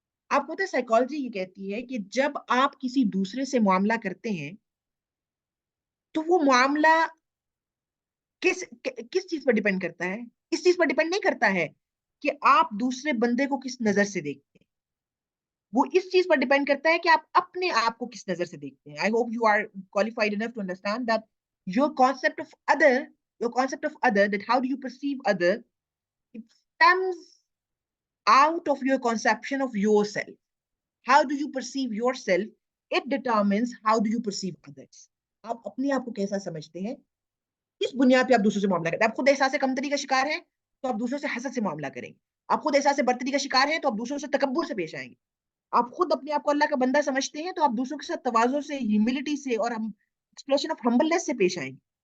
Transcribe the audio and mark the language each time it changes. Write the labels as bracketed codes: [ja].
[ur] آپ کو پتہ ہے سائیکالوجی یہ کہتی ہے کہ جب آپ کسی دوسرے سے معاملہ کرتے ہیں تو وہ معاملہ کس چیز پر ڈیپینڈ کرتا ہے؟ اس چیز پر ڈیپینڈ نہیں کرتا ہے کہ آپ دوسرے بندے کو کس نظر سے دیکھتے ہیں. وہ اس چیز پر ڈیپینڈ کرتا ہے کہ آپ اپنے آپ کو کس نظر سے دیکھتے ہیں. [en] I hope you are qualified enough to understand that your concept of other, that how do you perceive other, it stems out of your conception of yourself. How do you perceive yourself? It determines how do you perceive others. [ur] آپ اپنے آپ کو کیسا سمجھتے ہیں، اس بنیاد پہ آپ دوسروں سے معاملہ کرتے ہیں. آپ خود احساس کمتری کا شکار ہیں تو آپ دوسروں سے حسد سے معاملہ کریں گے. آپ خود احساس برتری کا شکار ہیں تو آپ دوسروں سے تکبر سے پیش آئیں گے. آپ خود اپنے آپ کو اللہ کا بندہ سمجھتے ہیں تو آپ دوسروں کے ساتھ تواضع سے، ہیوملٹی سے اور [en] expression of humbleness [ur] سے پیش آئیں گے.